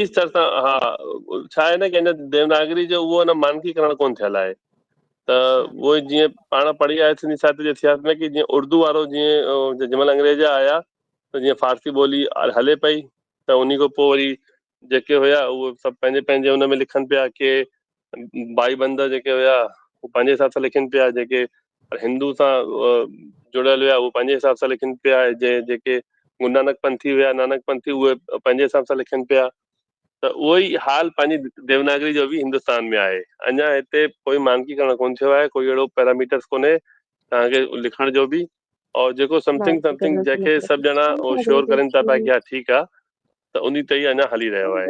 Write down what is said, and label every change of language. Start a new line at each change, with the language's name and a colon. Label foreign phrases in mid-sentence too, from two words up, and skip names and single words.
Sindhi: निजी स्तर सां, हा छा आहे न कि हिन देवनागरी जो उहो न मानकीकरण कोन थियल आहे, त अच्छा उहो जीअं पाण पढ़ी आहे सिंधी साहित्य जे इतिहास में कि जीअं उर्दू वारो जीअं जंहिं महिल अंग्रेज आया त जीअं फारसी ॿोली हले पई, त उन्ही खां पोइ वरी जेके हुया उहे सभु पंहिंजे पंहिंजे हुन में लिखनि पिया, के भाई बंद जेके हुया उहे पंहिंजे हिसाब सां लिखनि पिया, जेके हिंदू सां जुड़ियल हुया उहे पंहिंजे हिसाब सां लिखनि पिया, जेके गुरु नानक पंथी हुया, नानक पंथी, उहे पंहिंजे हिसाब सां लिखनि पिया। त उहो ई हाल पंहिंजी देवनागरी जो बि हिंदुस्तान में आहे। अञा हिते कोई मानकीकरण कोन थियो आहे, कोई अहिड़ो पैरामीटर्स कोन्हे तव्हांखे लिखण जो बि, और जेको
English: something something
Sindhi: जंहिंखे सभु ॼणा श्योर करनि था पिया कि हा ठीकु आहे, त उन ते ई अञा हली रहियो आहे।